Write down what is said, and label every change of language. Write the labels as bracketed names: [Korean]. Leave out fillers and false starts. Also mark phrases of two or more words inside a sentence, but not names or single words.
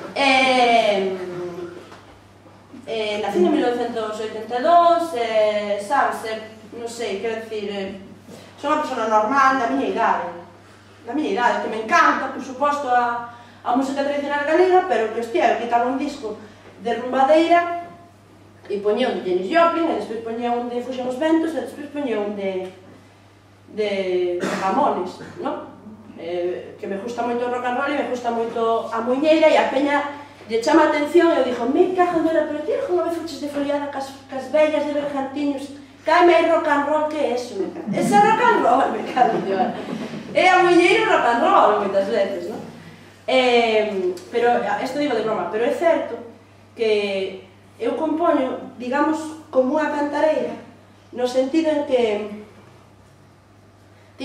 [Galician] nací en 1982, sabes, non sei, quero dicir, son unha persona normal da miña idade, que me encanta, por suposto, a música tradicional galega, pero que, hostia, eu quitaba un disco de rumbadeira e poñía un de Janis Joplin, e despois poñía un de Fuxen os Ventos, e despois poñía un de Ramones, non? Que me gusta moito o [English] rock and roll [Galician] e me gusta moito a muiñeira, e a peña lle chama a atención e eu dixo, me cago en dela, pero ti unha vez fuches de foliada cas vellas de Bergantiños, caime aí [English] rock and roll, [Galician] que é eso? Ese [English] rock and roll, [Galician] me cago en dela. É a muiñeira [English] rock and roll, [Galician] moitas veces, non? Pero, isto digo de broma, pero é certo que eu compoño, digamos, como unha cantareira, no sentido en que ti